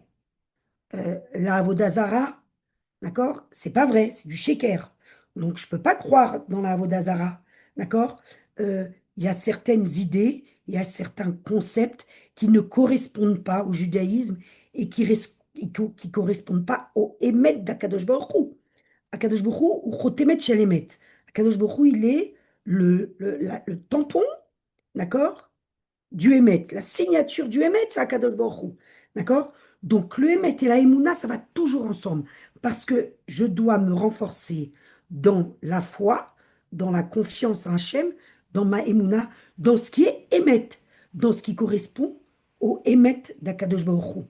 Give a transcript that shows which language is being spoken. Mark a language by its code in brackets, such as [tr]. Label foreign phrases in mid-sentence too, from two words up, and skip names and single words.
[fr] La Avodazara, d'accord? C'est pas vrai, c'est du sheker. Donc je peux pas croire dans la Avodazara, d'accord? Il y a certaines idées, il y a certains concepts qui ne correspondent pas au judaïsme et qui correspondent pas au Emet d' [he] הקדוש ברוך הוא. הקדוש ברוך הוא, הוא חותמו של אמת. הקדוש ברוך הוא, [fr] il est le tampon, d'accord? Du Hémet. La signature du Hémet, c'est [he] הקדוש ברוך הוא. [fr] D'accord? Donc le Hémet et la Emouna, ça va toujours ensemble. Parce que je dois me renforcer dans la foi, dans la confiance en Hachem, dans ma Emouna, dans ce qui est Hémet, dans ce qui correspond au Hémet d' [he] הקדוש ברוך הוא.